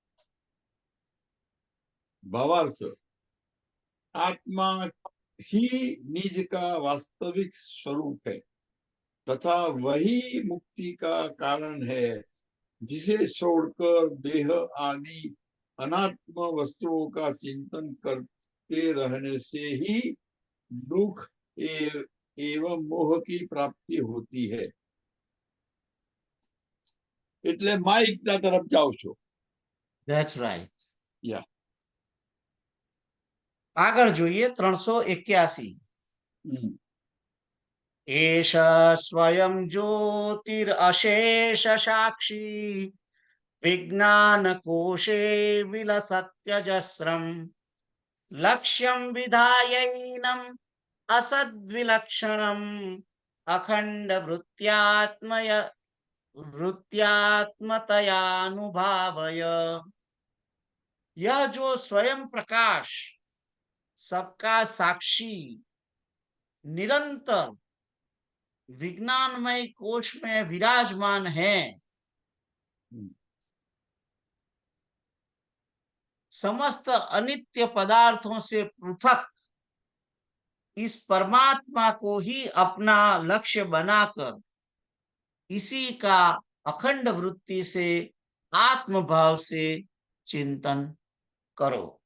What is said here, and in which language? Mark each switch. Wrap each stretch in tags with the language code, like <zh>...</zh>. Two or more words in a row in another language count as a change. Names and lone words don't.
<hi>भावार्थ, आत्मा ही निज का वास्तविक स्वरूप है तथा वही मुक्ति का कारण है, जिसे छोड़कर देह आदि अनात्म वस्तुओं का चिंतन करते रहने से ही दुख एवं मोह की प्राप्ति होती है.</hi> <gu>એટલે માઇકતા તરફ જાઓ છો.</gu> <en>That's right. Yeah.</en> <gu>આગળ જોઈએ 381.</gu> <sa>एष स्वयं ज्योतिरशेष साक्षी विज्ञान कोशे विलसत्यजस्रम् लक्ष्यं विधायैनम् असद्विलक्षणम् अखंड वृत्त्यात्मतयानुभावय.</sa> <hi>यह जो स्वयं प्रकाश, सबका साक्षी, निरंतर विज्ञानमय कोश में विराजमान है, समस्त अनित्य पदार्थों से पृथक इस परमात्मा को ही अपना लक्ष्य बनाकर इसी का अखंड वृत्ति से आत्मभाव से चिंतन करो.</hi>